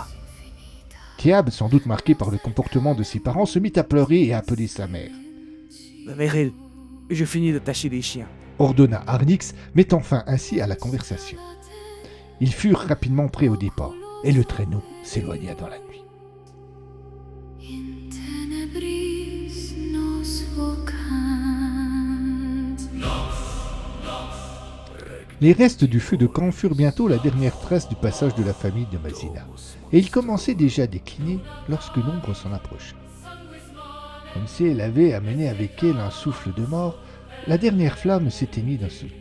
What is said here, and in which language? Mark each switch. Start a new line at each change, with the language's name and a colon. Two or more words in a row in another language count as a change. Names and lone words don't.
French: Thiab, sans doute marqué par le comportement de ses parents, se mit à pleurer et à appeler sa mère. Vers elle, je finis d'attacher les chiens. Ordonna Arnix, mettant fin ainsi à la conversation. Ils furent rapidement prêts au départ, et le traîneau s'éloigna dans la nuit.
Latin: In tenebris nos vocant.
French: Les restes du feu de camp furent bientôt la dernière trace du passage de la famille de Mazina, et il commençait déjà à décliner lorsque l'ombre s'en approcha. Comme si elle avait amené avec elle un souffle de mort, la dernière flamme s'éteignit d'un seul coup.